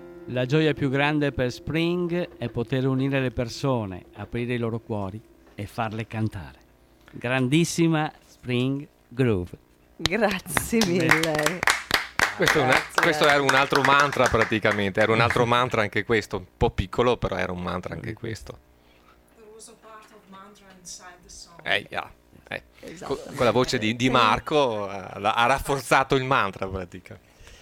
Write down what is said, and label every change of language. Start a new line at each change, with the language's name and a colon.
Italian: La gioia più grande per Spring è poter unire le persone, aprire i loro cuori e farle cantare. Grandissima Spring Groove. Grazie mille. Questo, questo era un altro mantra praticamente, era un altro mantra anche questo, un po' piccolo però era un mantra anche questo.
English: There was a part of mantra inside the song.
Italian: Esatto. Con la voce di Marco ha rafforzato il mantra praticamente.